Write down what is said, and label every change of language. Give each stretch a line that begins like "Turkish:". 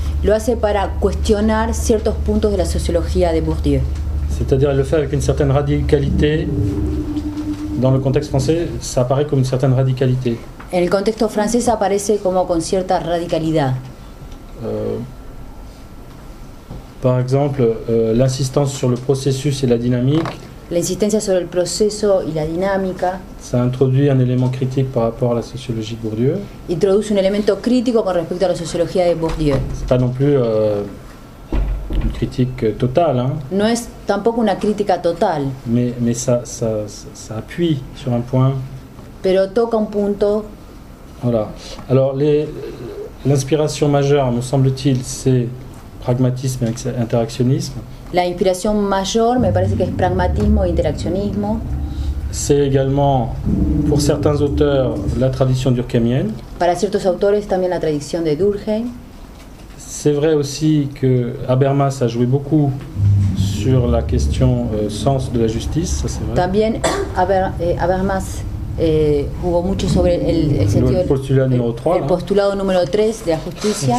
Spanish: Lo hace para cuestionar ciertos puntos de la sociología de Bourdieu.
French: C'est-à-dire, elle le fait avec une certaine radicalité. Dans le contexte français, ça apparaît comme une certaine radicalité.
Spanish: En el contexto francés aparece como con cierta radicalidad.
French: Par exemple, l'insistance sur le processus et la dynamique.
Spanish: La insistencia sobre el proceso y la dinámica.
French: Ça introduit un élément critique par rapport à la sociologie de Bourdieu.
Spanish: Introduce un elemento crítico con respecto a la sociología de Bourdieu.
French: C'est pas non plus une critique totale. Hein.
Spanish: No es tampoco una crítica total.
French: Mais ça appuie sur un point.
Spanish: Pero toca un punto.
French: Voilà. Alors l'inspiration majeure, me semble-t-il, c'est pragmatisme et interactionnisme.
Spanish: La inspiración mayor me parece que es pragmatismo e interaccionismo.
French: C'est également, pour certains auteurs, la tradition durkheimienne.
Spanish: Para ciertos autores también la tradición de Durkheim.
French: C'est vrai aussi que Habermas a joué beaucoup sur la question sens de la justice, ça c'est vrai.
Spanish: También Habermas jugó mucho sobre el sentido del postulado número 3, el postulado número 3 de la justicia.